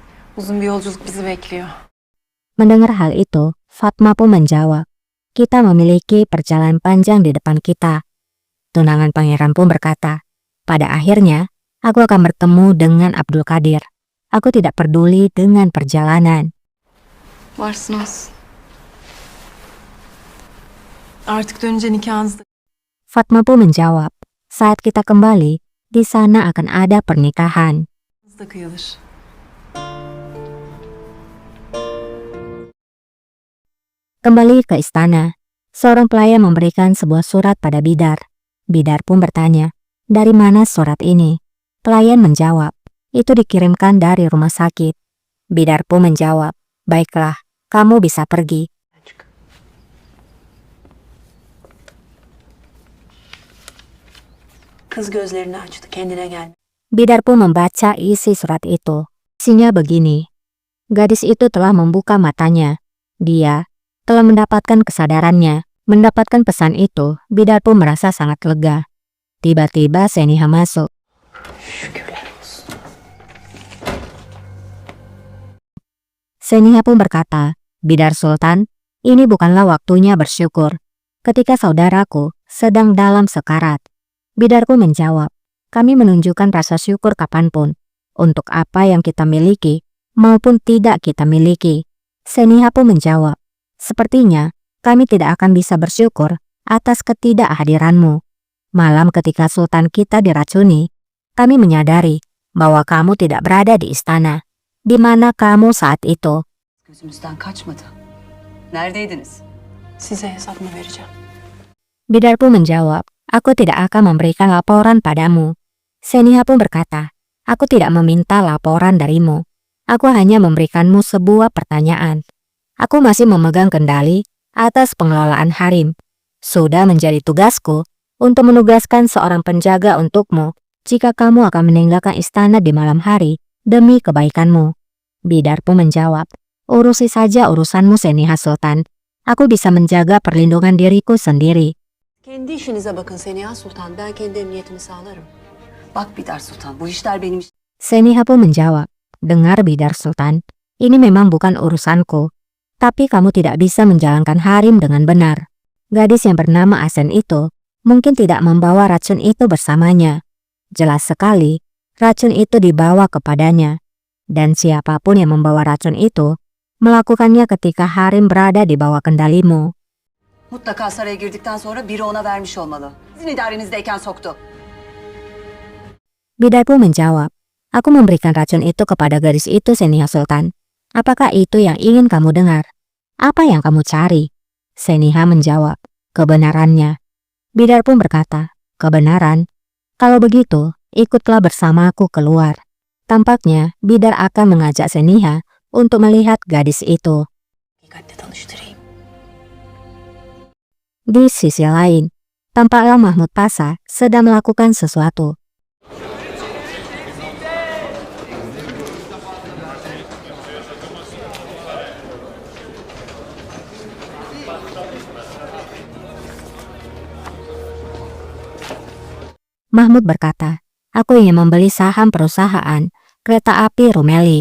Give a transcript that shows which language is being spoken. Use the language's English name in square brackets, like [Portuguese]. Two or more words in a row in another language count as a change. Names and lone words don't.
[Turkish] Uzun bir yolculuk bizi bekliyor. [Indonesian] Mendengar hal itu, Fatma pun menjawab, kita memiliki perjalanan panjang di depan kita. Tunangan pangeran pun berkata, pada akhirnya, aku akan bertemu dengan Abdul Qadir. Aku tidak peduli dengan perjalanan. [Turkish] Varsın olsun. Artık dönünce nikahınızda [Indonesian] Fatma pun menjawab, saat kita kembali, di sana akan ada pernikahan. [Turkish] kıyılır. [Indonesian] Kembali ke istana, seorang pelayan memberikan sebuah surat pada Bidar. Bidar pun bertanya, dari mana surat ini? Pelayan menjawab, itu dikirimkan dari rumah sakit. Bidar pun menjawab, baiklah, kamu bisa pergi. [Turkish] Kız gözlerini açtı, kendine gel. [Indonesian] Bidar pun membaca isi surat itu. Isinya begini, gadis itu telah membuka matanya. Dia telah mendapatkan kesadarannya. Mendapatkan pesan itu, Bidar pun merasa sangat lega. Tiba-tiba Seniha masuk. [Turkish] Şükürler olsun. [Indonesian] Seniha pun berkata, Bidar Sultan, ini bukanlah waktunya bersyukur. Ketika saudaraku sedang dalam sekarat. Bidar pun menjawab, kami menunjukkan rasa syukur kapanpun. Untuk apa yang kita miliki, maupun tidak kita miliki. Seniha pun menjawab, sepertinya kami tidak akan bisa bersyukur atas ketidakhadiranmu. Malam ketika Sultan kita diracuni, kami menyadari bahwa kamu tidak berada di istana. Di mana kamu saat itu? [Turkish] Gözümüzden kaçmadı. Neredeydiniz? Size hesap mı vereceğim? [Indonesian] Bidar pun menjawab, aku tidak akan memberikan laporan padamu. Seniha pun berkata, aku tidak meminta laporan darimu. Aku hanya memberikanmu sebuah pertanyaan. Aku masih memegang kendali atas pengelolaan harem. Sudah menjadi tugasku untuk menugaskan seorang penjaga untukmu jika kamu akan meninggalkan istana di malam hari demi kebaikanmu. Bidar pun menjawab, urusi saja urusanmu Seniha Sultan. Aku bisa menjaga perlindungan diriku sendiri. [Turkish] Kendi işinize bakın Seniha Sultan. Ben kendi emniyetimi sağlarım. Bak Bidar Sultan, bu işler benim işim. [Indonesian] Seniha pun menjawab, dengar Bidar Sultan, ini memang bukan urusanku. Tapi kamu tidak bisa menjalankan harem dengan benar. Gadis yang bernama Asen itu mungkin tidak membawa racun itu bersamanya. Jelas sekali, racun itu dibawa kepadanya. Dan siapapun yang membawa racun itu, melakukannya ketika harem berada di bawah kendalimu. [Turkish] Mutlaka saraya girdikten sonra biri ona vermiş olmalı. Sizin idarenizdeyken soktu. [Indonesian] Bidar pun menjawab, aku memberikan racun itu kepada gadis itu Seniha Sultan. Apakah itu yang ingin kamu dengar? Apa yang kamu cari? Seniha menjawab, kebenarannya. Bidar pun berkata, kebenaran? Kalau begitu, ikutlah bersamaku keluar. Tampaknya Bidar akan mengajak Seniha untuk melihat gadis itu. [Turkish] Dikkatle tanıştırayım. [Indonesian] Di sisi lain, tampaklah Mahmud Pasha sedang melakukan sesuatu. Mahmud berkata, aku ingin membeli saham perusahaan kereta api Rumeli.